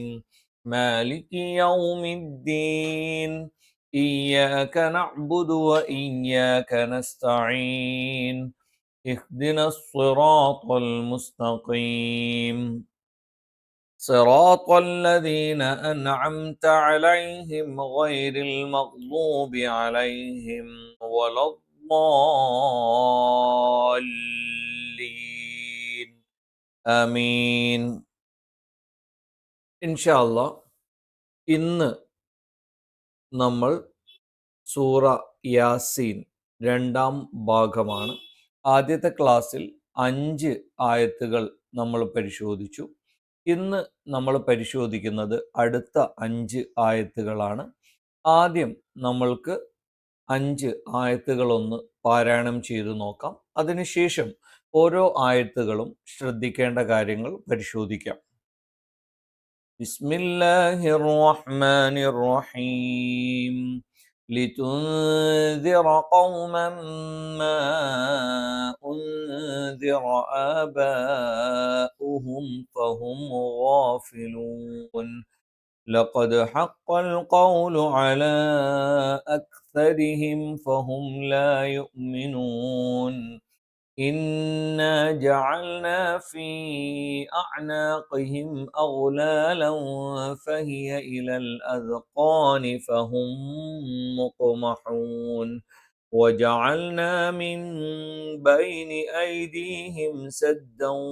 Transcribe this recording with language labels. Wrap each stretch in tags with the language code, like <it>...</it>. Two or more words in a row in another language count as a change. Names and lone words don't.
<ar>مالك يوم الدين إياك نعبد وإياك نستعين اهدنا الصراط المستقيم صراط الذين أنعمت عليهم غير المغضوب عليهم ولا الضالين آمين. إن شاء الله</ar> <ml>ഇന്ന് നമ്മൾ സൂറ യാസീൻ രണ്ടാം ഭാഗമാണ്. ആദ്യത്തെ ക്ലാസ്സിൽ 5 ആയത്തുകൾ നമ്മൾ പരിശോധിച്ചു. ഇന്ന് നമ്മൾ പരിശോധിക്കുന്നത് അടുത്ത 5 ആയത്തുകളാണ്. ആദ്യം നമ്മൾക്ക് 5 ആയത്തുകളൊന്ന് പാരായണം ചെയ്തു നോക്കാം. അതിനുശേഷം ഓരോ ആയത്തുകളും ശ്രദ്ധിക്കേണ്ട കാര്യങ്ങൾ പരിശോധിക്കാം.</ml> <ar>بسم الله الرحمن الرحيم. لتنذر قوما ما أنذر آباؤهم فهم غافلون لقد حق القول على أكثرهم فهم لا يؤمنون إنا جعلنا في أعناقهم أغلالا فهي إلى الأذقان فهم مقمحون وجعلنا من بين أيديهم سدا</ar>